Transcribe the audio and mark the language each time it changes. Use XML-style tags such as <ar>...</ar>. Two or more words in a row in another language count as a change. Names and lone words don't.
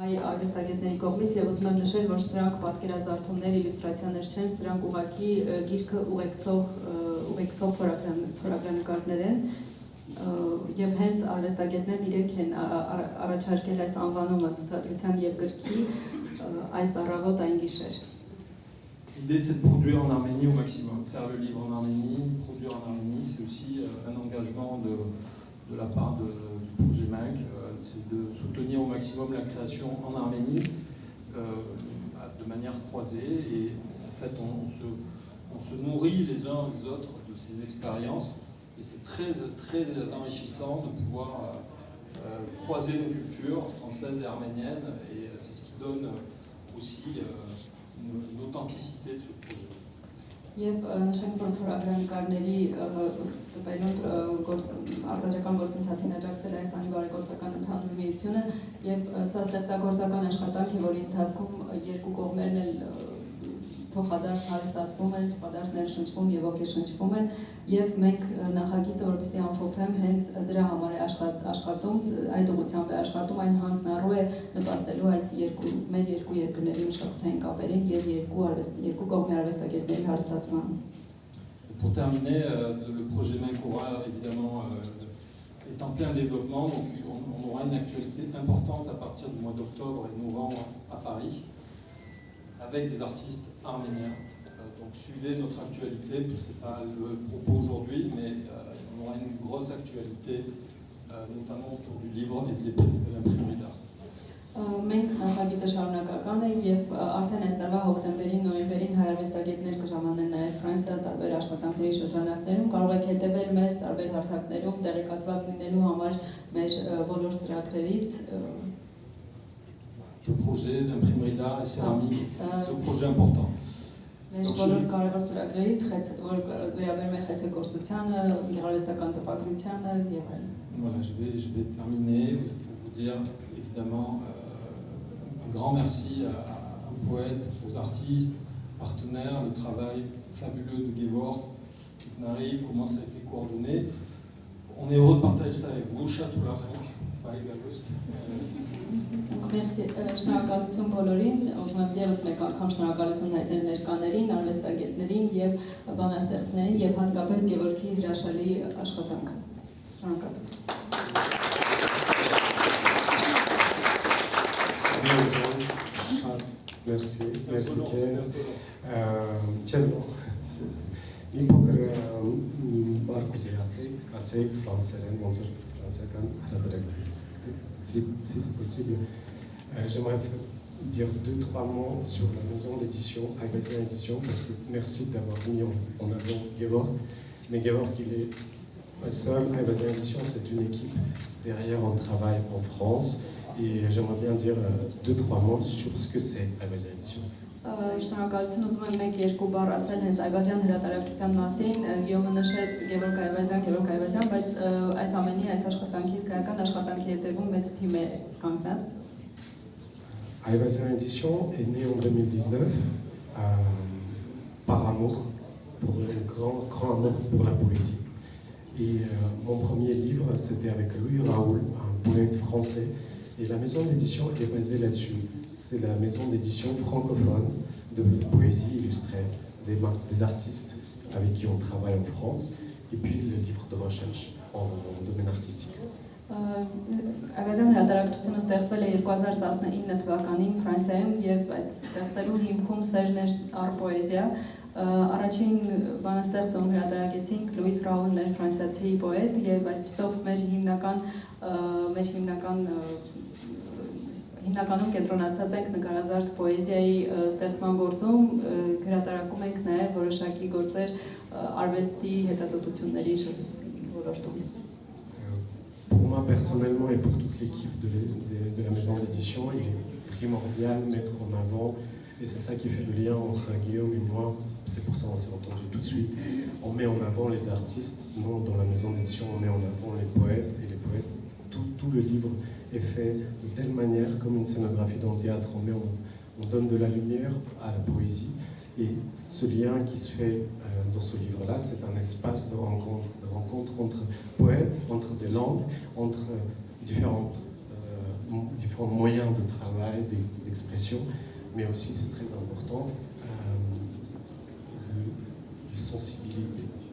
<hy>Հայ արվեստագետների կողմից եւ ուզում եմ նշել, որ սրանք պատկերազարդումներ, իլյուստրացիաներ չեն, սրանք ուղղակի գիրքը ուղեկցող փորագրանկարներ են եւ հենց արվեստագետներն իրենք են առաջարկել այս անվանումը ցուցադրության եւ գրքի այս առավոտ այն գիշեր։</hy> <fr>L'idée, c'est de produire en Arménie au maximum. Faire le livre en Arménie, produire en Arménie, c'est aussi un engagement de la part du projet MINC. C'est de soutenir au maximum la création en Arménie de manière croisée. Et en fait, on se nourrit les uns les autres de ces expériences. Et c'est très, très enrichissant de pouvoir croiser nos cultures françaises et arméniennes. Et c'est ce qui donne aussi une authenticité de ce projet.</fr> <hy>Եվ նշենք, որ փորագրանկարների տպելով արտադրական գործընթացին աջակցել Հայաստանի բարեգործական ընդհանուր միությունը եւ սա ստեղծագործական աշխատանք է, որի ընթացքում երկու կողմերն էլ փոխադարձ հարստացվում են, փոխադարձ ներշնչվում եւ ոգեշնչվում են եւ մենք նախագիծը, որպեսզի ամփոփեմ, հենց դրա համար է աշխատում, այդ ուղղությամբ է աշխատում, այն հանձնառու է նպաստելու այս մեր երկու երկրների մշակութային կապերին եւ երկու կողմի արվեստագետների հարստացմանը։</hy> <fr>Pour terminer, le projet MINC évidemment est en plein développement, donc on aura une actualité importante à partir du mois d'octobre et novembre à Paris, avec des artistes arméniens. Donc suivez notre actualité, ce n'est pas le propos aujourd'hui, mais on aura une grosse actualité, notamment autour du livre et de l'imprimerie d'art.</fr> <hy>Մենք նախագիծը շարունակական է եւ արդեն այս տարվա հոկտեմբերին, նոյեմբերին հայ արվեստագետներ կժամանեն նաեւ Ֆրանսիա տարբեր աշխատանքների շրջանակներում, կարող եք հետեւել մեզ տարբեր հարթակներում, տեղեկացված լինելու համար մեր բոլոր ծրագրերից</hy> <fr>de projets d'imprimerie d'art et céramique, de projets importants.</fr> <hy>Մեր բոլոր կարևոր ծրագրերից, որ վերաբերում է խեցեգործությանը, գեղարվեստական տպագրությանը եւ այլն։</hy> <fr>Voilà, je vais terminer pour vous dire évidemment un grand merci aux poètes, aux artistes, partenaires, le travail fabuleux de Gevor, Marie, comment ça a été coordonné. On est heureux de partager ça avec vous, Château-Larenc, Paris Galost.</fr> <hy>Շնորհակալություն բոլորին, ուզում եմ ևս մեկ անգամ շնորհակալություն հայտնել ներկաներին, արվեստագետներին եւ բանաստեղծներին եւ հատկապես Գևորգի հրաշալի աշխատանքը։ Շնորհակալություն։</hy> <fr>Merci</fr> <hy>Քեզ։ Մի փոքր բարկուզի ասեի ֆրանսերեն, ոնց որ ֆրանսիական հրատարակից։</hy> <fr>Si c'est possible, j'aimerais dire 2-3 mots sur la maison d'édition, Ayvazyan Édition, parce que merci d'avoir mis en avant Gevor. Mais Gevor, il est pas seul. Ayvazyan Édition, c'est une équipe. Derrière, on travaille en France. Et j'aimerais bien dire 2-3 mots sur ce que c'est Ayvazyan Édition.</fr> <hy>Շնորհակալություն, ուզում եմ մեկ-երկու բառ ասել հենց Այվազյան հրատարակչության մասին, Գեոմը նշեց Գևորգ Այվազյան, բայց այս ամենի այս աշխատանքի իսկական աշխատանքի հետևում մեծ թիմ է կանգնած։</hy> <fr>Ayvazyan Édition est né en 2019 par amour, pour un grand amour pour la poésie. Et mon premier livre, c'était avec Louis Raoul, un poète français, et la maison d'édition est basée là-dessus. C'est la maison d'édition francophone de poésie illustrée, des artistes avec qui on travaille en France, et puis le livre de recherche en domaine artistique.</fr> <hy>Այվազյան հրատարակչությունը ստեղծվել է 2019 թվականին Ֆրանսիայում եւ այդ ստեղծելու հիմքում սերն էր առ պոեզիա։ Առաջին բանաստեղծը հրատարակեցինք Լուիս Ռաուլն էր ֆրանսիացի պոետ եւ այսպիսով մեր հիմնականում կենտրոնացած ենք նկարազարդ պոեզիայի ստեղծման գործում, հրատարակում ենք նաեւ որոշակի գործեր արվեստի հետազոտությունների ոլորտում։</hy> <fr>Pour moi personnellement et pour toute l'équipe de la maison d'édition, il est primordial de mettre en avant, et c'est ça qui fait le lien entre Guillaume et moi, c'est pour ça qu'on s'est entendu tout de suite, on met en avant les artistes, nous dans la maison d'édition on met en avant les poètes, et les poètes, tout le livre est fait de telle manière, comme une scénographie dans le théâtre, on donne de la lumière à la poésie, et ce lien qui se fait dans ce livre-là, c'est un espace de rencontre entre poètes, entre des langues, entre différentes différents moyens de travail, d'expression, mais aussi c'est très important de sensibilité.</fr>